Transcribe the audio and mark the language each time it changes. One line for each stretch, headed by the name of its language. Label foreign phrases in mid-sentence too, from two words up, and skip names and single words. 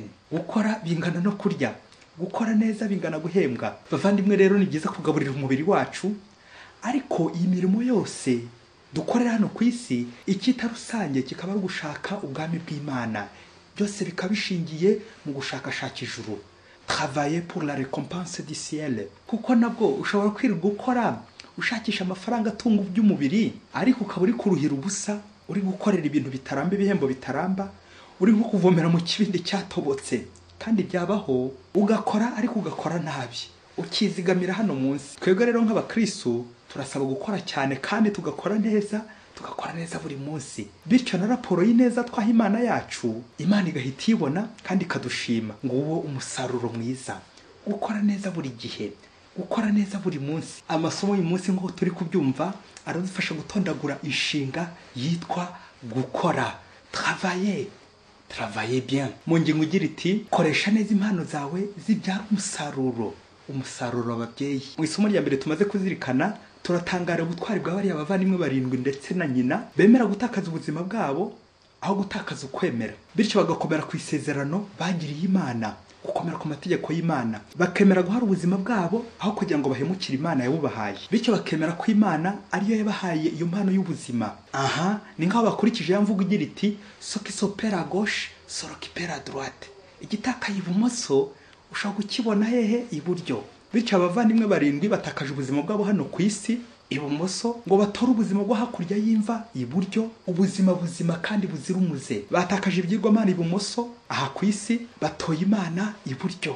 Kinyarwanda: Gukora bingana no kurya, gukora neza bingana guhembwa. Bavandimwe rero ni byiza kugaburira umubiri wacu, ariko iyi mirimo yose dukorera hano ku isi icyita rusange kikaba ari gushaka ubwami bw'Imana. Byose bikabishingiye mu gushakashaka ijuru.
French: Travailler pour la récompense du ciel.
Kinyarwanda: Kuko nabwo ushobora kwirirwa gukora ushakisha amafaranga atunga by'umubiri, ariko ukaba uri kuruhira ubusa, uri gukorera ibintu bitaramba, ibihembo bitaramba, uri nko kuvomera mu kibindi cyatobotse. Kandi byabaho ugakora ariko ugakora nabi, ukizigamira hano munsi. Twebwe rero nk'abakristo turasaba gukora cyane kandi tugakora neza buri munsi. Bityo na raporo y'ineza twaha Imana yacu, Imana igahita ibona kandi ikadushima. Nguwo umusaruro mwiza. Gukora neza buri gihe, gukora neza buri munsi. Amasomo y'uyu munsi nk'uko turi kubyumva aradufasha gutondagura inshinga yitwa gukora.
French: Travailler bien.
Kinyarwanda: Mu ngingo igira iti koresha neza impano zawe zibyara umusaruro w'ababyeyi. Mu isomo rya mbere tumaze kuzirikana turatangara ubutwari bwa bariya bavandimwe 7 ndetse na nyina bemera gutakaza ubuzima bwabo aho gutakaza ukwemera, bityo bagakomera ku isezerano bagiriye Imana, gukomera ku mategeko y'Imana, bakemera guhara ubuzima bwabo aho kugira ngo bahemukire Imana yabubahaye, bityo bakemera ko Imana ariyo yabahaye iyo mpano y'ubuzima. Aha ni nk'aho bakurikije ya mvugo igira iti
French: ce qui s'opère à gauche s'opère à droite.
Kinyarwanda: Igitakaye ibumoso ushaka kukibona hehe? Iburyo. Bityo abavandimwe 7 batakaje ubuzima bwabo hano ku isi ibumoso ngo batore ubuzima bwo hakurya y'imva iburyo, ubuzima buzima kandi buzira umuze. Batakaje ibyirwamana ibumoso aha ku isi, batoye Imana iburyo.